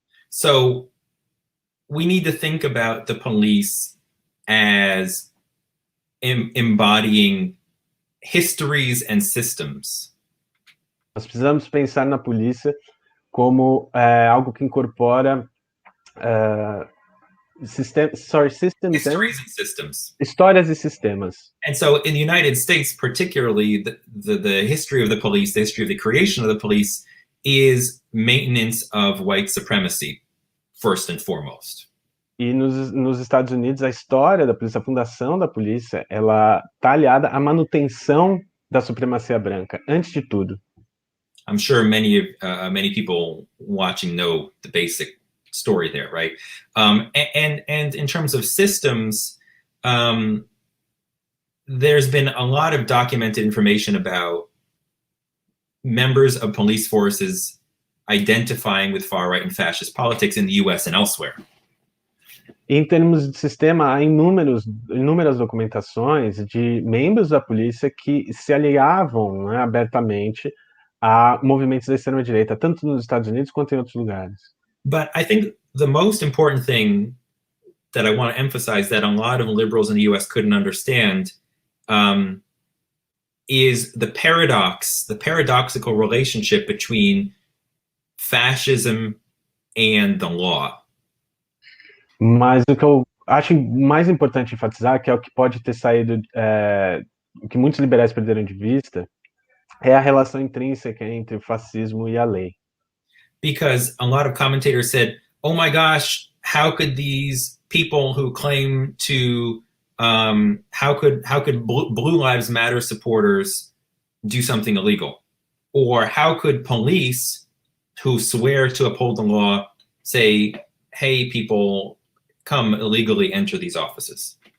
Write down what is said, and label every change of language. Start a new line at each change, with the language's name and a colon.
English: So we need to think about the police as embodying histories and systems.
Portuguese: Nós precisamos pensar na polícia como algo que incorpora
English: Histories and systems.
Portuguese: Histórias e sistemas.
English: And so in the United States, particularly, the history of the police, the history of the creation of the police is maintenance of white supremacy, first and foremost.
Portuguese: E nos Estados Unidos, a história da polícia, a fundação da polícia, ela está aliada à manutenção da supremacia branca, antes de tudo.
English: I'm sure many people watching know the basic story there, right? And in terms of systems, there's been a lot of documented information about members of police forces identifying with far-right and fascist politics in the US and elsewhere.
Portuguese: Em termos de sistema, há inúmeras documentações de membros da polícia que se aliavam, né, abertamente a movimentos da extrema-direita, tanto nos Estados Unidos quanto em outros lugares.
English: But I think the most important thing that I want to emphasize that a lot of liberals in the US couldn't understand is the paradoxical relationship between fascism and the law.
Portuguese: Mas o que eu acho mais importante enfatizar, que é o que pode ter saído, o que muitos liberais perderam de vista, é a relação intrínseca entre o fascismo e a lei.
English: Because a lot of commentators said, oh my gosh, how could these people who claim to, how could Blue Lives Matter supporters do something illegal? Or how could police who swear to uphold the law say, hey, people, come illegally enter these offices?